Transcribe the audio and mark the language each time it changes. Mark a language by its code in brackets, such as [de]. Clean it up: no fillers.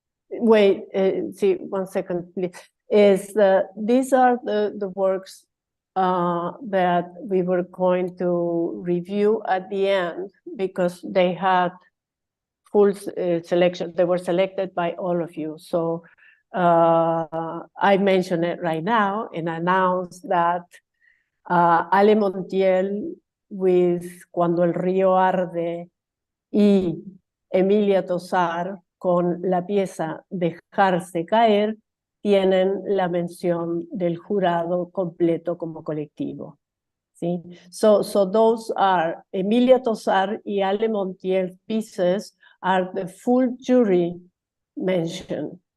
[en] Wait, see, 1 second, please. These are the works that we were going to review at the end because they had full selection. They were selected by all of you. So I mention it right now and announce that [es] Ale Montiel with Cuando el río arde y Emilia Tosar con la pieza Dejarse caer tienen la mención del jurado completo como colectivo. ¿Sí? [en] So those are Emilia Tosar y Ale Montiel pieces are the full jury mention.